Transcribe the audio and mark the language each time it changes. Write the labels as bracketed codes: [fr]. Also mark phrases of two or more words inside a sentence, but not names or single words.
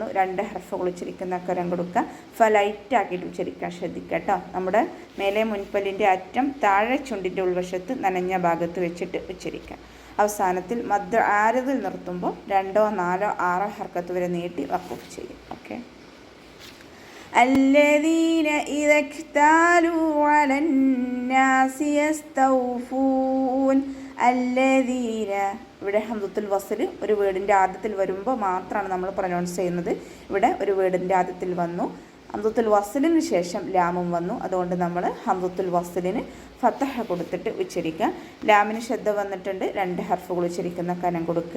[ml] 2 ഹർഫുകൾ ഉച്ചരിക്കുന്ന കരം കൊടുക്കുക. ലൈറ്റാക്കിയിട്ട് ഉച്ചരിക്കാൻ ശ്രദ്ധിക്കുക കേട്ടോ. നമ്മുടെ മേലെ മുൻപല്ലിൻ്റെ അറ്റം താഴെ ചുണ്ടിൻ്റെ ഉൾവശത്ത് നനഞ്ഞ ഭാഗത്ത് വെച്ചിട്ട് ഉച്ചരിക്കുക. അവസാനത്തിൽ മദ് ആരതിൽ നിർത്തുമ്പോൾ 2, 4, 6 ഹർക്കത്ത് വരെ നീട്ടി വഖഫ് ചെയ്യും. ഓക്കെ. [ar] الذين إذا اكتالوا على الناس يستوفون. [ml] الذين ഇവിടെ ഹംസത്തുൽ വസ്ൽ ഒരു വേർഡിൻ്റെ ആദ്യത്തിൽ വരുമ്പോൾ മാത്രമാണ് നമ്മൾ പ്രൊനൗൺസ് ചെയ്യുന്നത്. ഇവിടെ ഒരു വേർഡിൻ്റെ ആദ്യത്തിൽ വന്നു. ഹംസത്തുൽ വസ്ലിന് ശേഷം ലാമും വന്നു. അതുകൊണ്ട് നമ്മൾ ഹംസത്തുൽ വസ്ലിന് ഫതഹ കൊടുത്തിട്ട് ഉച്ചരിക്കുക. ലാമിന് ശ്രദ്ധ വന്നിട്ടുണ്ട്. 2 ഹർഫുകൾ ഉച്ചരിക്കുന്ന കനം കൊടുക്കുക.